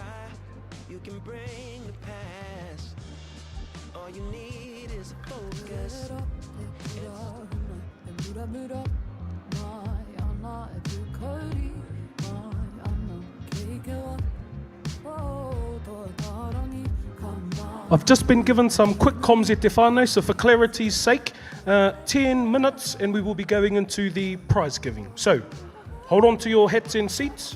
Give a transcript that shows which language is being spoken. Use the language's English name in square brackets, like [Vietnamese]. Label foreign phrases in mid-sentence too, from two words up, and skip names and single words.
[English] You can bring the past. All you need is a focus. I've just been given some quick comms [Māori] e te whānau, [English] so for clarity's sake, 10 minutes and we will be going into the prize giving. So, hold on to your hats and seats.